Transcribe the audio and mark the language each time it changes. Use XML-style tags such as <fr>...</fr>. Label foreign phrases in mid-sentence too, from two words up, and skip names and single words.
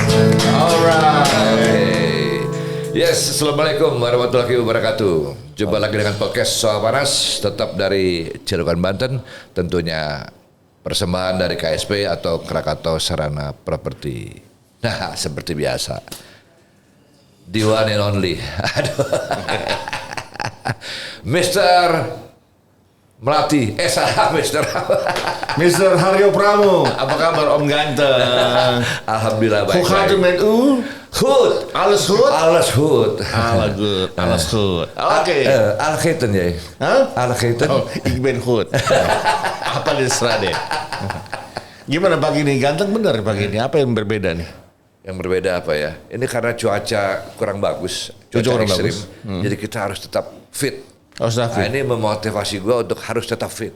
<en>Alright.</en> <id>Yes,</id> <ar>السلام عليكم ورحمة الله وبركاته.</ar> <id>Jumpa lagi dengan podcast Soal Panas, tetap dari Cilegon, Banten. Tentunya persembahan dari KSP atau Krakatau Sarana Properti. Nah, seperti biasa,</id> <en>the one and only.</en> <id>Aduh. Mr. Melati, salah Mr. Mr. Haryo Pramo, apa kabar Om Ganteng? Alhamdulillah</id> <nl>Hoe gaat het</nl> <id>baik-baik.</id> <nl>met u? Goed. Alles goed? Alles goed. Alles goed, alles goed. Oké. Algeten jij? Hah? Algeten? Oh, ik ben goed.</nl> <id>Apa di deh? Gimana pagi ini? Ganteng bener pagi ini. Apa yang berbeda nih? Yang berbeda apa ya? Ini karena cuaca kurang bagus, Cuaca kurang ekstrim. bagus. Jadi kita harus tetap fit. Oh, sudah Nah, fit. ini memotivasi gue untuk harus tetap fit.</id>